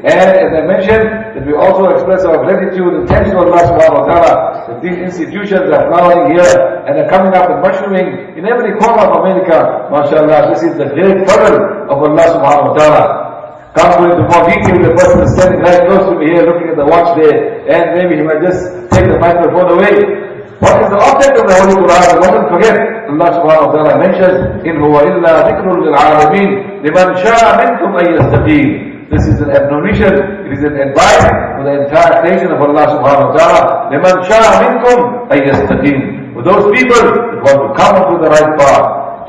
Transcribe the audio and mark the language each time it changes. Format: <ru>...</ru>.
<en>And as I mentioned, that we also express our gratitude and thanks to Allah subhanahu wa ta'ala that these institutions are flowering here and are coming up and mushrooming in every corner of America. MashaAllah, this is the great fadl of Allah subhanahu wa ta'ala. Can't go into more detail, the person is standing right close to me here looking at the watch there, and maybe he might just take the microphone away. What is the object of the Holy Quran? We mustn't forget. Allah subhanahu wa ta'ala mentions,</en> <ar>إِنْ هُوَ إِلَّا ذِكْرٌ لِلْعَالَمِينَ لِمَنْ شَاءَ مِنْكُمْ أَن يَسْتَقِيمَ.</ar> <en>This is an admonition, it is an advice for the entire creation of Allah subhanahu wa ta'ala.</en> <ar>لِمَنْ شَاءَ مِنْكُمْ أَن يَسْتَقِيمَ.</ar> <en>For those people that want to come to the right path.</en>